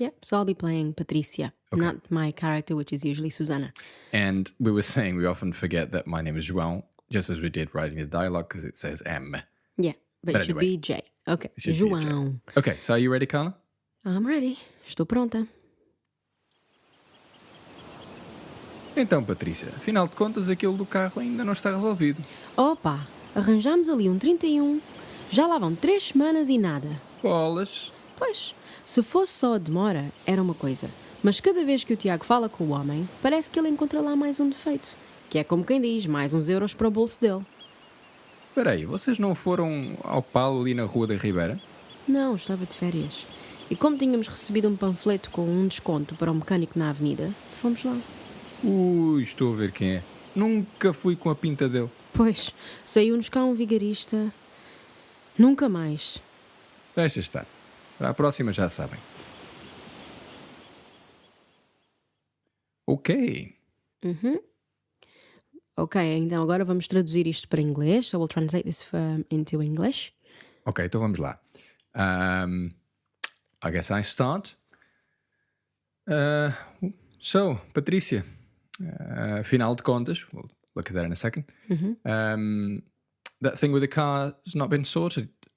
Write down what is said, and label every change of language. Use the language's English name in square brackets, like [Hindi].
[English] Yeah, so I'll be playing Patricia, not my character, which is usually Susana. And we were saying we often forget that my name is João, just as we did writing the dialogue, because it says M. Yeah, but it should anyway, be J. Okay, It should be a J. João. Okay, so are you ready, Carla? I'm ready. [Portuguese] Estou pronta. Então, Patrícia, afinal de contas, aquilo do carro ainda não está resolvido. Opa, arranjámos ali um 31. Já lá vão 3 semanas e nada. Bolas. Pois, se fosse só a demora, era uma coisa. Mas cada vez que o Tiago fala com o homem, parece que ele encontra lá mais um defeito. Que é como quem diz, mais uns euros para o bolso dele. Espera aí, vocês não foram ao Paulo ali na Rua da Ribeira? Não, estava de férias. E como tínhamos recebido um panfleto com um desconto para um mecânico na avenida, fomos lá. Ui, estou a ver quem é. Nunca fui com a pinta dele. Pois, saiu-nos cá um vigarista. Nunca mais. Deixa estar. Para a próxima já sabem. Ok. Ok, então agora vamos traduzir isto para inglês. [English] So we'll translate this into English. Ok, [Portuguese] então vamos lá. [English] I guess I start. So, Patrícia, [Portuguese] afinal de contas, [English] we'll look at that in a second. That thing with the car has not been sorted.